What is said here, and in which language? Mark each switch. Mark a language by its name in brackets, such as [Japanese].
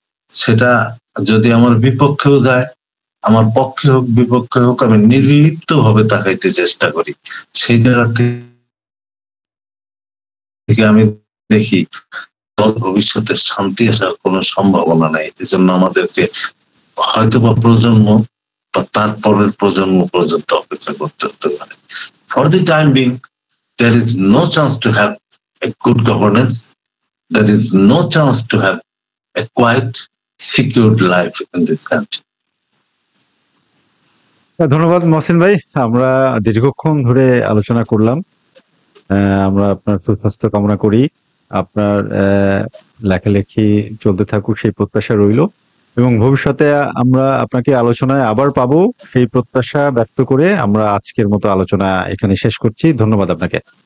[Bangla] সেটা যদি আমার বিপক্ষেও যায়, আমার পক্ষে হোক বিপক্ষে হোক, আমি নির্লিপ্ত ভাবে তাকাইতে চেষ্টা করি। সেই জায়গা থেকে আমি দেখি ভবিষ্যতে শান্তি আসার কোনো সম্ভাবনা নাই। এজন্য আমাদেরকে হয়তো বা প্রজন্ম বা তারপরের প্রজন্ম পর্যন্ত অপেক্ষা করতে হতে পারে। [English] For the time being, there is no chance to have a good governance, there is no chance to have a quiet, secured life in this country. [Bangla] ধন্যবাদ মহসিন ভাই, আমরা দীর্ঘক্ষণ ধরে আলোচনা করলাম। আমরা আপনার সুস্বাস্থ্য কামনা করি, আপনার লেখালেখি চলতে থাকুক সেই প্রত্যাশা রইল, এবং ভবিষ্যতে আমরা আপনাকে আলোচনায় আবার পাবো সেই প্রত্যাশা ব্যক্ত করে আমরা আজকের মতো আলোচনা এখানে শেষ করছি। ধন্যবাদ আপনাকে।